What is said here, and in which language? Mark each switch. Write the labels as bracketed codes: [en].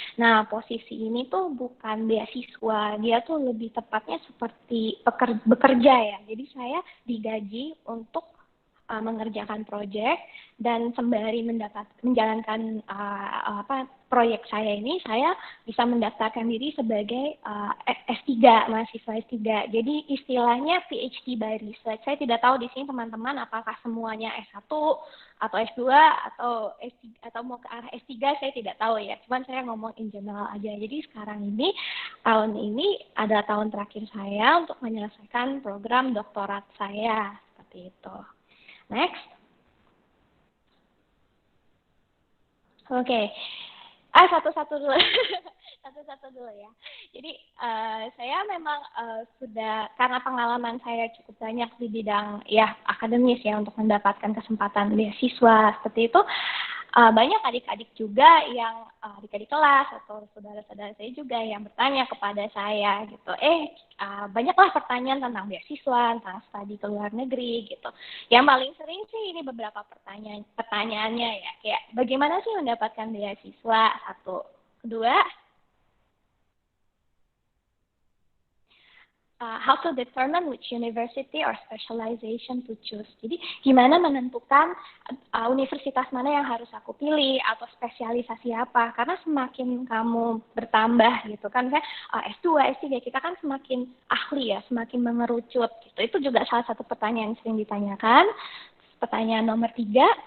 [id] Nah, posisi ini tuh bukan beasiswa, dia tuh lebih tepatnya seperti bekerja ya. Jadi saya digaji untuk mengerjakan proyek dan sembari menjalankan proyek saya ini, saya bisa mendaftarkan diri sebagai S3, mahasiswa S3. Jadi istilahnya [en] PhD by research. [id] Saya tidak tahu di sini teman-teman apakah semuanya S1 atau S2 atau S3 atau mau ke arah S3, saya tidak tahu ya. Cuman saya ngomong [en] in general [id] aja. Jadi sekarang ini, tahun ini adalah tahun terakhir saya untuk menyelesaikan program doktorat saya. Seperti itu. Next. Oke. Satu-satu dulu. Satu-satu dulu ya. Jadi saya memang sudah, karena pengalaman saya cukup banyak di bidang ya akademis ya untuk mendapatkan kesempatan beasiswa seperti itu. Banyak adik-adik juga yang adik-adik kelas atau saudara-saudara saya juga yang bertanya kepada saya gitu, banyaklah pertanyaan tentang beasiswa, tentang studi ke luar negeri gitu. Yang paling sering sih ini beberapa pertanyaannya ya, kayak bagaimana sih mendapatkan beasiswa, satu. [en] Kedua, how to determine which university or specialization to choose. [id] Jadi gimana menentukan universitas mana yang harus aku pilih atau spesialisasi apa? Karena semakin kamu bertambah gitu kan, S2, S3 kita kan semakin ahli ya, semakin mengerucut gitu. Itu juga salah satu pertanyaan yang sering ditanyakan. Pertanyaan nomor 3.